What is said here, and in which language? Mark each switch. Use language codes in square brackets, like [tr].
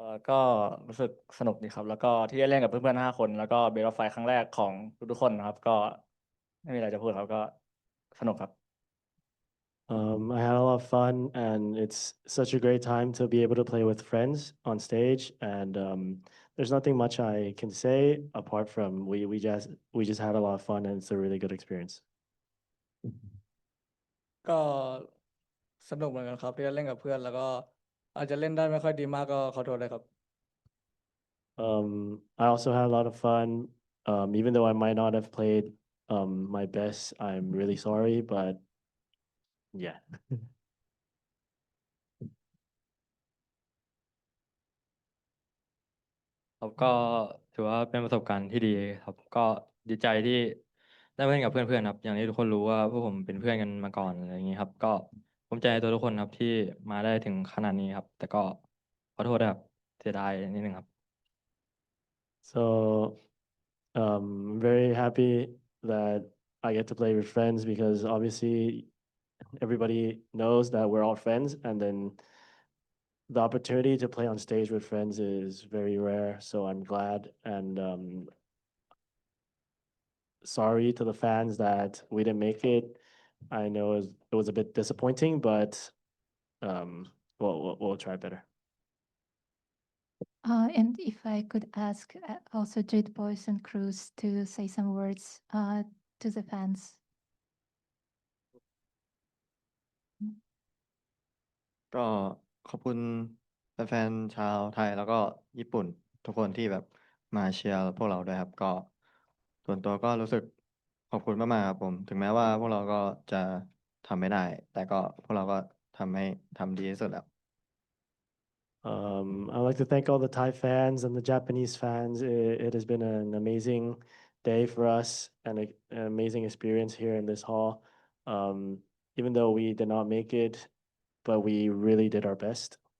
[th] ก็รู้สึกสนุกดีครับ แล้วก็ที่ได้เล่นกับเพื่อนๆ5 คน แล้วก็เบสออฟไฟครั้งแรกของทุกๆคนนะครับ ก็ไม่มีอะไรจะพูดครับ ก็สนุกครับ [en] I had a lot of fun, and it's such a great time to be able to play with friends on stage. And there's nothing much I can say apart from we just had a lot of fun, and it's a really good experience. [th] ก็สนุกเหมือนกันครับที่ได้เล่นกับเพื่อน แล้วก็อาจจะเล่นได้ไม่ค่อยดีมากก็ขอโทษเลยครับ [en] I also had a lot of fun. Even though I might not have played my best, I'm really sorry, but yeah. [th] ครับก็ถือว่าเป็นประสบการณ์ที่ดีครับ ก็ดีใจที่ได้มาเล่นกับเพื่อนๆครับ อย่างที่ทุกคนรู้ว่าพวกผมเป็นเพื่อนกันมาก่อนอะไรอย่างนี้ครับ ก็ภูมิใจในตัวทุกคนครับที่มาได้ถึงขนาดนี้ครับ แต่ก็ขอโทษด้วยครับเสียดายนิดนึงครับ [en] So I'm very happy that I get to play with friends because obviously everybody knows that we're all friends, and then the opportunity to play on stage with friends is very rare. So I'm glad, and sorry to the fans that we didn't make it. I know it was a bit disappointing, but we'll try better. And if I could ask also Jade Boys and Cruz to say some words to the fans. [th] ก็ขอบคุณแฟนๆชาวไทยแล้วก็ญี่ปุ่นทุกคนที่แบบมาเชียร์พวกเราด้วยครับ ก็ส่วนตัวก็รู้สึกขอบคุณมากๆครับผม ถึงแม้ว่าพวกเราก็จะทำไม่ได้ แต่ก็พวกเราก็ทำดีที่สุดแล้ว [en] I'd like to thank all the Thai fans and the Japanese fans. It has been an amazing day for us and an amazing experience here in this hall. Even though we did not make it, but we really did our best.